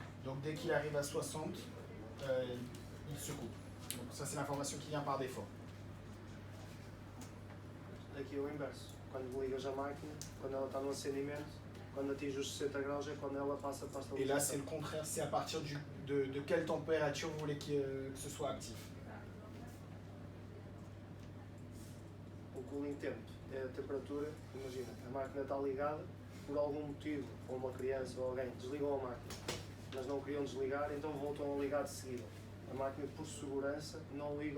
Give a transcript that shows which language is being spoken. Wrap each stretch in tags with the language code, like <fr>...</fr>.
<fr>Donc dès qu'il arrive à 60, il se coupe. Donc ça, c'est l'information qui vient par défaut.</fr> <pt>Aqui é o inverso. Quando ligas a máquina, quando ela está no acendimento, quando atinge os 60 graus é quando ela passa para a</pt> <fr>Et là, c'est le contraire. C'est à partir de quelle température vous voulez que ce soit actif.</fr> <pt>O cooling temp é a temperatura, imagina, a máquina está ligada, por algum motivo, ou uma criança ou alguém desligou a máquina, mas não queriam desligar, então voltam a ligar de seguida. A máquina, por segurança, não liga</pt>